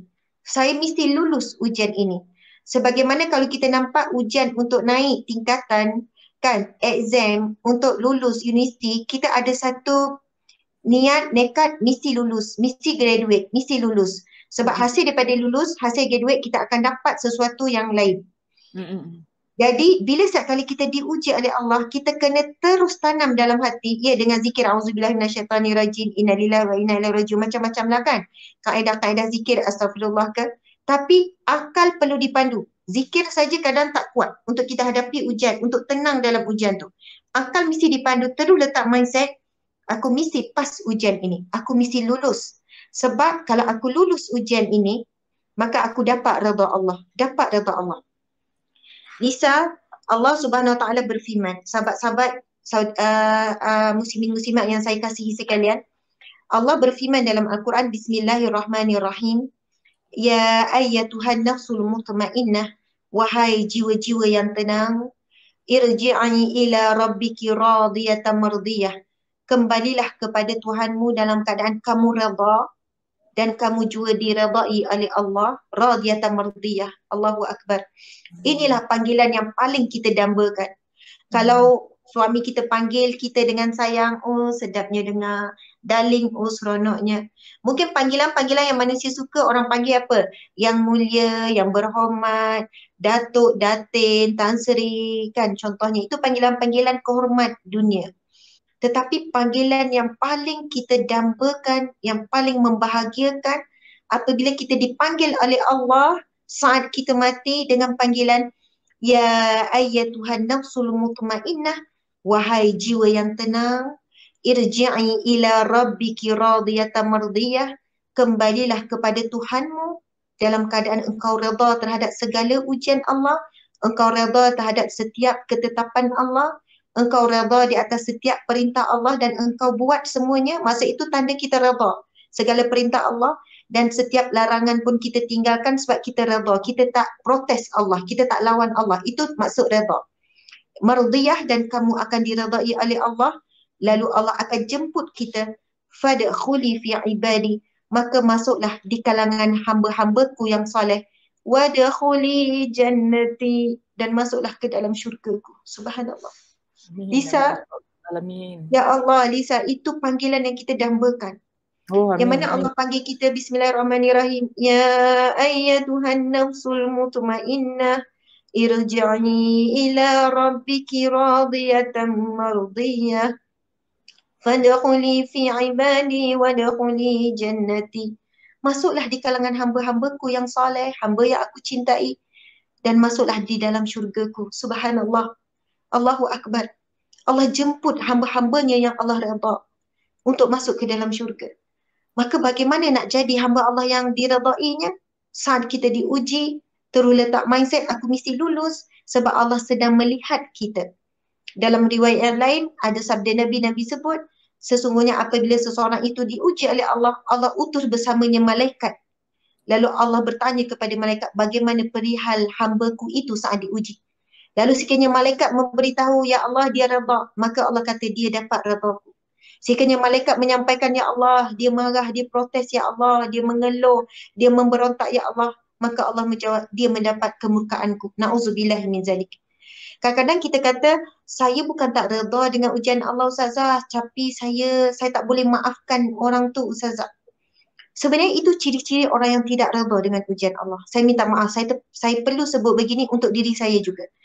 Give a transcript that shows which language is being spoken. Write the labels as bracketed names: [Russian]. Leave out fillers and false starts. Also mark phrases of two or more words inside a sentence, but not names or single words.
[Malay] Saya mesti lulus ujian ini. Sebagaimana kalau kita nampak ujian untuk naik tingkatan, kan, exam untuk lulus universiti, kita ada satu niat, nekat, mesti lulus, mesti graduate, mesti lulus. Sebab hasil daripada lulus, hasil graduate, kita akan dapat sesuatu yang lain. Jadi bila setiap kali kita diuji oleh Allah, kita kena terus tanam dalam hati, ya, dengan zikir [Arabic] أعوذ بالله من الشيطان الرجيم, إنا لله وإنا إليه راجعون, [Malay] macam-macam lah kan. Kaedah-kaedah zikir, astagfirullah ke. Tapi akal perlu dipandu. Zikir saja kadang tak kuat untuk kita hadapi ujian, untuk tenang dalam ujian tu. Akal mesti dipandu, terus letak mindset, aku mesti pas ujian ini, aku mesti lulus. Sebab kalau aku lulus ujian ini, maka aku dapat redha Allah, dapat redha Allah. Lisa, Allah [Arabic] سبحانه وتعالى [Malay] berfirman, sahabat-sahabat muslimin-muslimat yang saya kasihi sekalian, Allah berfirman dalam Al-Quran, Bismillahirrahmanirrahim. [Arabic] يا أيتها النفس المطمئنة, [Malay] wahai jiwa-jiwa yang tenang, [Arabic] ارجعي إلى ربك راضية مرضية. [Malay] Kembalilah kepada Tuhanmu dalam keadaan kamu redha dan kamu juga diredai oleh Allah, [Arabic] راضية مرضية. الله أكبر. [Malay] Inilah panggilan yang paling kita dambakan. Kalau suami kita panggil kita dengan sayang, oh sedapnya dengar, darling, oh seronoknya. Mungkin panggilan-panggilan yang manusia suka, orang panggil apa? Yang mulia, yang berhormat, Datuk, Datin, Tan Sri, kan contohnya. Itu panggilan-panggilan kehormat dunia. Tetapi panggilan yang paling kita dambakan, yang paling membahagiakan, apabila kita dipanggil oleh Allah saat kita mati dengan panggilan, [Arabic] يا أيتها النفس المطمئنة, [Malay] wahai jiwa yang tenang, [Arabic] ارجعي إلى ربك راضية مرضية, [Malay] kembalilah kepada Tuhanmu dalam keadaan engkau redha terhadap segala ujian Allah, engkau redha terhadap setiap ketetapan Allah, engkau redha di atas setiap perintah Allah dan engkau buat semuanya. Masa itu tanda kita redha segala perintah Allah, dan setiap larangan pun kita tinggalkan sebab kita redha. Kita tak protes Allah, kita tak lawan Allah. Itu maksud redha. Mardiyah, dan kamu akan diredai oleh Allah. Lalu Allah akan jemput kita. [Arabic] فادخلي في عبادي, [Malay] maka masuklah di kalangan hamba-hambaku yang soleh. [Arabic] وادخلي جنتي, [Malay] dan masuklah ke dalam syurgaku. Subhanallah. Lisa, Alamin. ya Allah, Lisa, itu panggilan yang kita dambakan. Oh, Yang amin. mana Allah panggil kita, Bismillahirrahmanirrahim. [Arabic] يا أيتها النفس المطمئنة ارجعي إلى ربك راضية مرضية فادخلي في عبادي وادخلي جنتي. [Malay] Masuklah di kalangan hamba-hambaku yang soleh, hamba yang aku cintai, dan masuklah di dalam syurgaku. [Arabic] سبحان الله. الله أكبر. [Malay] Allah jemput hamba-hambanya yang Allah redha untuk masuk ke dalam syurga. Maka bagaimana nak jadi hamba Allah yang diredainya? Saat kita diuji, terus letak mindset aku mesti lulus sebab Allah sedang melihat kita. Dalam riwayat yang lain ada sabda Nabi sebut, sesungguhnya apabila seseorang itu diuji oleh Allah, Allah utus bersamanya malaikat. Lalu Allah bertanya kepada malaikat, bagaimana perihal hambaku itu saat diuji? Lalu sekiranya malaikat memberitahu, ya Allah dia redha, maka Allah kata dia dapat redhaku. Sekiranya malaikat menyampaikan, ya Allah dia marah, dia protes, ya Allah dia mengeluh, dia memberontak, ya Allah, maka Allah menjawab dia mendapat kemurkaanku. [Arabic] نعوذ بالله من ذلك. [Malay] Kadang-kadang kita kata, saya bukan tak redha dengan ujian Allah Ustazah, tapi saya tak boleh maafkan orang tu Ustazah. Sebenarnya itu ciri-ciri orang yang tidak redha dengan ujian Allah. Saya minta maaf, saya perlu sebut begini untuk diri saya juga.